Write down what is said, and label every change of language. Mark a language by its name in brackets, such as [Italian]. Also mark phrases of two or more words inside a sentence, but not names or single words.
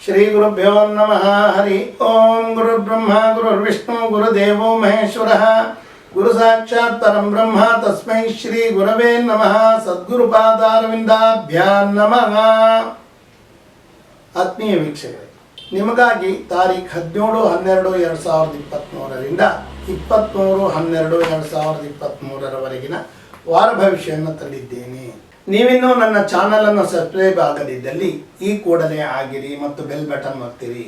[Sanskrit] ಶ್ರೀ ಗುರುಭ್ಯೋ ನಮಃ. ಹರಿ ಓಂ. ಗುರುರ್ಬ್ರಹ್ಮ ಗುರುರ್ವಿಷ್ಣು ಗುರುದೇವೋ ಮಹೇಶ್ವರಃ ಗುರು ಸಾಕ್ಷಾತ್ ಪರಂ ಬ್ರಹ್ಮ ತಸ್ಮೈ ಶ್ರೀ ಗುರವೇ ನಮಃ. ಸದ್ಗುರುಪಾದಾರವಿಂದಾಭ್ಯಾಂ ನಮಃ. [Kannada] ಆತ್ಮೀಯ ವೀಕ್ಷಕರೇ, ನಿಮಗಾಗಿ ತಾರೀಖು 17-12-2023ರಿಂದ 23-12-2023ರವರೆಗಿನ ವಾರ ಭವಿಷ್ಯವನ್ನು ತಂದಿದ್ದೇನೆ. ನೀವಿನ್ನೂ ನನ್ನ ಚಾನಲನ್ನು ಸಬ್ಸ್ಕ್ರೈಬ್ ಆಗದಿದ್ದಲ್ಲಿ ಈ ಕೂಡಲೇ ಆಗಿರಿ ಮತ್ತು ಬೆಲ್ ಬಟನ್ ಒತ್ತಿರಿ.